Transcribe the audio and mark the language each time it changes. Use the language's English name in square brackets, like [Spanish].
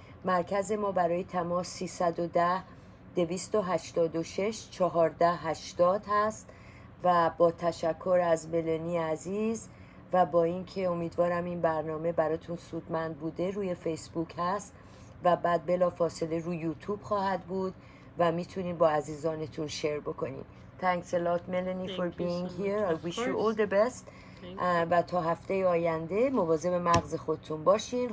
[Persian] مرکز ما برای تماس 310 286 1480 هست و با تشکر از ملانی عزیز و با اینکه امیدوارم این برنامه براتون سودمند بوده، روی فیسبوک هست و بعد بلا فاصله روی یوتیوب خواهد بود و میتونین با عزیزانتون شیر بکنین. [English] Thanks a lot Melanie for being here. I wish you all the best. [Persian] و تا هفته آینده مواظب مغز خودتون باشین.